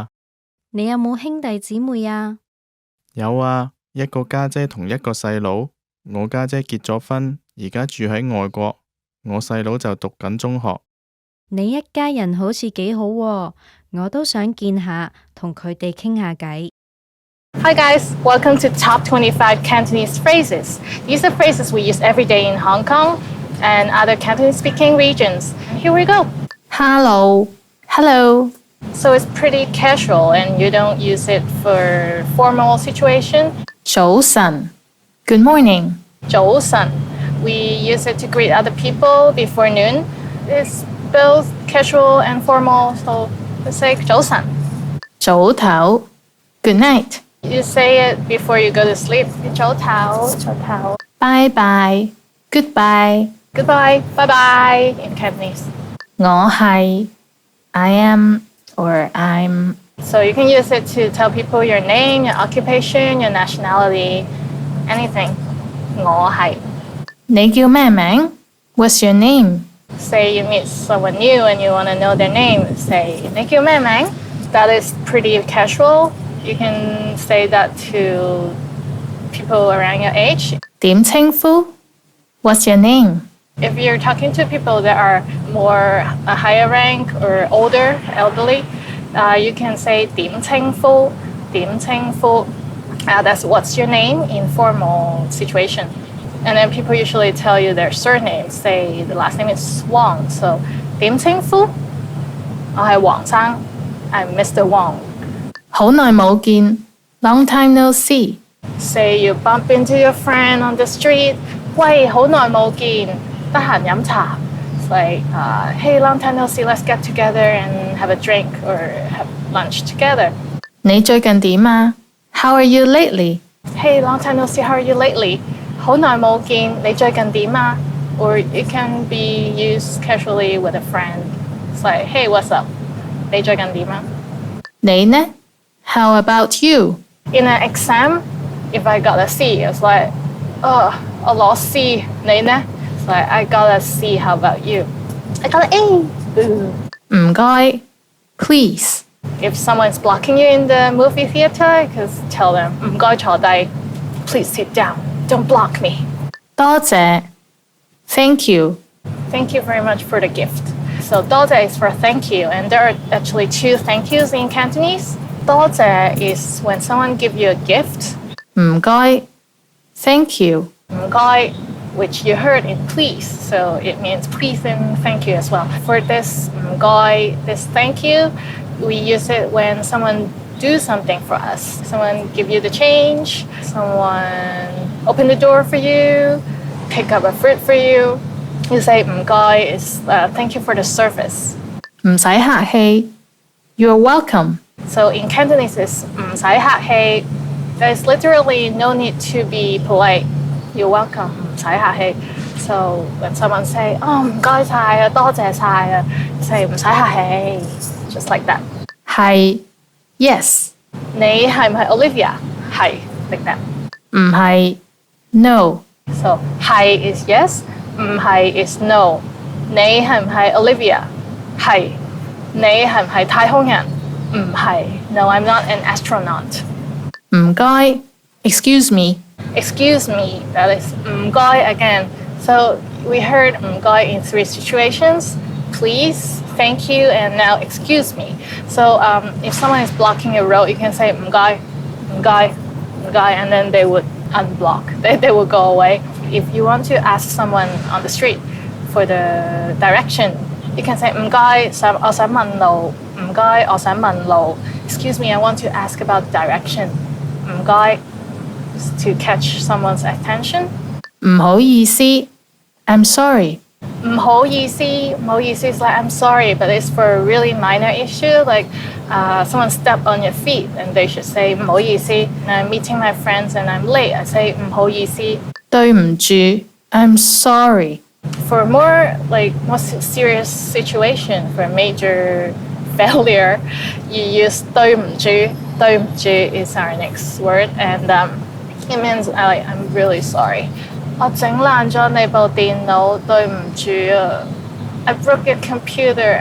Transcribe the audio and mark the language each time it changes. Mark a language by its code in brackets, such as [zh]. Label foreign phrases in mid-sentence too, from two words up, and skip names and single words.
[yue] 你有冇兄弟姊妹啊？有啊，一個家姐同一個細佬。我家姐結咗婚，而家住喺外國。我細佬就讀緊中學。你一家人好似幾好喎，我都想見下，同佢哋傾下偈。 [en] Hi guys, welcome to Top 25 Cantonese Phrases. These are phrases we use every day in Hong Kong and other Cantonese-speaking regions. Here we go. Hello. Hello. So it's pretty casual and you don't use it for formal situation. [yue] 早晨. [en] Good morning. [yue] 早晨. [en] We use it to greet other people before noon. It's both casual and formal, so let's say 早晨. [yue] 早唞. [en] Good night. You say it before you go to sleep. [yue] 早唞, 早唞. [en] Bye bye. Goodbye. Goodbye, bye bye in Cantonese. [yue] 我係 [en] I am or I'm. So you can use it to tell people your name, your occupation, your nationality, anything. [yue] 我係. 你叫咩名? [en] What's your name? Say you meet someone new and you want to know their name. Say, [yue] 你叫咩名? [en] That is pretty casual. You can say that to people around your age. [yue] 點稱呼? [en] What's your name? If you're talking to people that are more a higher rank or older, elderly, you can say [yue] 點稱呼, 點稱呼. [en] That's what's your name in formal situation. And then people usually tell you their surname. Say the last name is Wang. [yue] So 點稱呼? 我係黃生. [en] I'm Mr. Wang. [yue] 好耐冇見. [en] Long time no see. Say you bump into your friend on the street. [yue] 喂，好耐冇見，得閒飲茶. [en] It's like, hey, long time no see. Let's get together and have a drink or have lunch together. [yue] 你最近點啊? [en] How are you lately? Hey, long time no see. How are you lately? [yue] 好耐冇見，你最近點啊? [en] Or it can be used casually with a friend. It's like, hey, what's up? [yue] 你最近點啊? 你呢? [en] How about you? In an exam, if I got a C, it's like, [yue] oh, 我攞 C. 你呢? [en] It's like, I got a C. How about you? I got an A. Boo. [yue] 唔該. [en] Please. If someone's blocking you in the movie theater, just tell them, [yue] 唔該坐低. [en] Please sit down. Don't block me. [yue] 多謝. [en] Thank you. Thank you very much for the gift. So 多謝 is for thank you, and there are actually two thank yous in Cantonese. 多謝 is when someone give you a gift. [yue] 唔該. [en] Thank you. [yue] 唔該, [en] which you heard in please, so it means please and thank you as well. For this 唔該, this thank you, we use it when someone do something for us. Someone give you the change, someone open the door for you, pick up a fruit for you. You say 唔該 is thank you for the service. [yue] 唔使客氣. [en] You're welcome. So in Cantonese it's [yue] 唔使客氣. [en] There's literally no need to be polite. You're welcome. [yue] 唔使客氣. [en] So when someone say [yue] 唔該晒啊，多謝晒啊, [en] say [yue] 唔使客氣. [en] Just like that. [yue] 係. Yes. 你係唔係 Olivia? 係 [en] like that. [yue] 唔係. [en] No. So 係 is yes, [yue] 唔係 [en] is no. [yue] 你係唔係 Olivia? 係。你係唔係太空人? 唔係. [en] No, I'm not an astronaut. [yue] 唔該. [en] Excuse me. excuse me, that is 唔該 again. So we heard 唔該 in 3 situations. Please, thank you, and now excuse me. So if someone is blocking a road, you can say [yue] 唔該, 唔該, 唔該, [en] and then they would unblock. They will go away. If you want to ask someone on the street for the direction, you can say [yue] 唔該，我想問路，唔該，我想問路. [en] Excuse me, I want to ask about direction. 唔該 to catch someone's attention. [yue] 唔好意思， [en] I'm sorry。 [yue] 唔好意思 [en] is like I'm sorry, but it's for a really minor issue, like someone stepped on your feet and they should say [yue] 唔好意思. [en] I'm meeting my friends and I'm late. I say [yue] 唔好意思。對唔住 ， [en] I'm sorry。 For more serious situation, for a major failure, you use 對唔住。對唔住 is our next word, and it means I'm really sorry. [yue] 我整爛咗你部電腦，對唔住啊。 [en] I broke your computer.